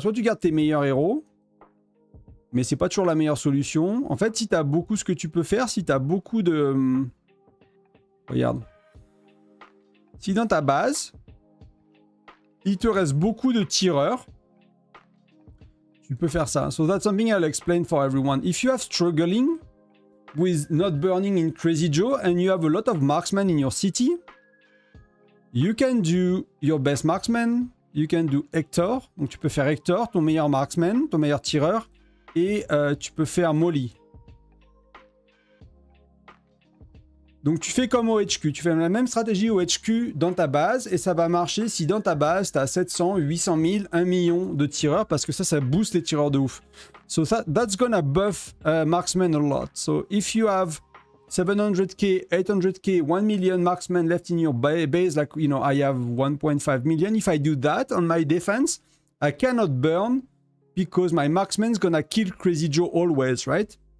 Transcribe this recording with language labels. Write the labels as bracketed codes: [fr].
[fr] Soit tu gardes tes meilleurs héros, mais c'est pas toujours la meilleure solution. En fait, si tu as beaucoup, ce que tu peux faire, si tu as beaucoup de... Regarde. Si dans ta base, il te reste beaucoup de tireurs, tu peux faire ça. [en] So that's something I'll explain for everyone. If you have struggling with not burning in Crazy Joe and you have a lot of marksmen in your city, you can do your best marksman, you can do Hector. [fr] Donc tu peux faire Hector, ton meilleur marksman, ton meilleur tireur, et tu peux faire Molly. Donc tu fais comme au HQ, tu fais la même stratégie au HQ dans ta base et ça va marcher si dans ta base tu as 700, 800 000, 1 million de tireurs parce que ça booste les tireurs de ouf. [en] So that's gonna buff marksmen a lot. So if you have 700k, 800k, 1 million marksmen left in your base, like, you know, I have 1.5 million. If I do that on my defense, I cannot burn because my marksman's gonna kill Crazy Joe always, right?